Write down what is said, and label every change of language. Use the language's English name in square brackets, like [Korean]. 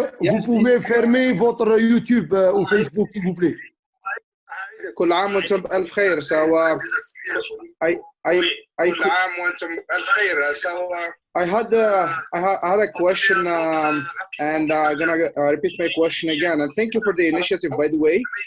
[French] Vous pouvez fermer votre YouTube ou Facebook, s'il vous plaît. [Arabic] كل عام وانتم بألف خير سوا. كل عام وانتم بألف خير سوا. [English] I had a question and I'm gonna repeat my question again. And thank you for the initiative, by the way.